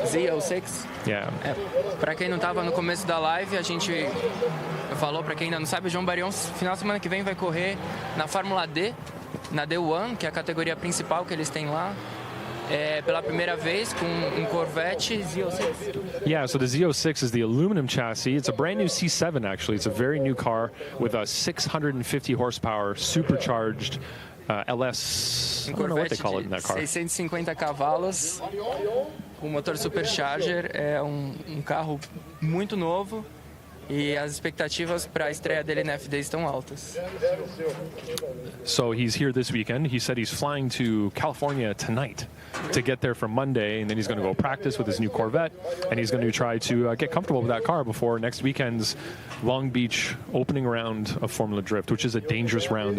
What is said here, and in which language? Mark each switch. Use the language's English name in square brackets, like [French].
[English] Z06? Yeah. [Portuguese] Para quem não estava no começo da live, a gente falou, para quem ainda não sabe, o João Barrion, final de semana que vem, vai correr na Fórmula D, na D1, que é a categoria principal que eles têm lá. Pela primeira vez com Corvette Z06. [English] Yeah, so the Z06 is the aluminum chassis. It's a brand new C7 actually. It's a very new car with a 650 horsepower supercharged LS. I don't know what they call it in that car. [Portuguese] 650 cavalos, com motor supercharger. É carro muito novo. E as expectativas para a estreia dele na FD estão altas. [English] So he's here this weekend. He said he's flying to California tonight to get there from Monday, and then he's going to go practice with his new Corvette, and he's going to try to get comfortable with that car before next weekend's Long Beach opening round of Formula Drift, which is a dangerous round.